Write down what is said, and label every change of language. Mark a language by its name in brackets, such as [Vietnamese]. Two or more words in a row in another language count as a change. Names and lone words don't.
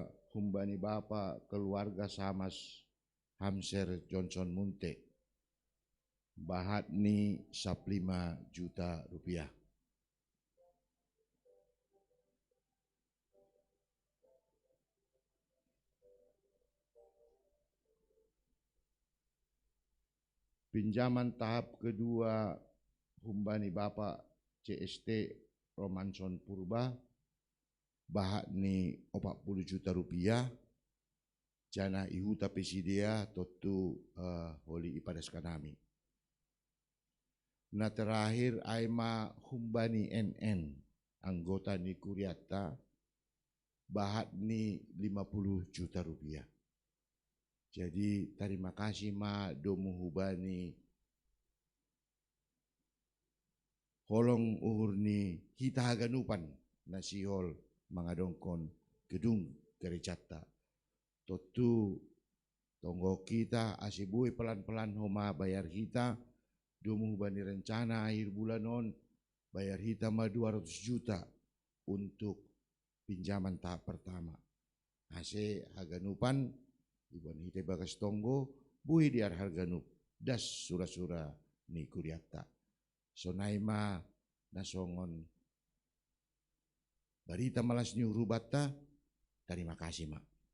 [Batak Simalungun] humbani Bapak keluarga Samas Hamser Johnson Munte bahat ni 15 [Indonesian] juta rupiah. Pinjaman tahap kedua [Batak Simalungun] humbani Bapak CST Romanson Purba bahat ni 40 [Indonesian] juta rupiah [Batak Simalungun] jana ihuta pesidia totu holi ipadas kanami. Na terakhir aima humbani NN anggota ni Kuriata bahat ni 50 [Indonesian] juta rupiah. Jadi terima kasih [Batak Simalungun] ma domu hubani holong uhur ni kita haganupan nasihol mangadongkon gedung gerejata. Totu tonggo kita asibui pelan-pelan homa bayar kita domu hubani [Indonesian] rencana akhir bulan [Batak Simalungun] on bayar kita ma 200 [Indonesian] juta untuk pinjaman tahap pertama. [Batak Simalungun] Ase haganupan iban hite bagas tonggo bui diar harganup das sura-sura ni Kuriata. Sonaima nasongon barita malas ni urubata. [Indonesian] Terima kasih mak.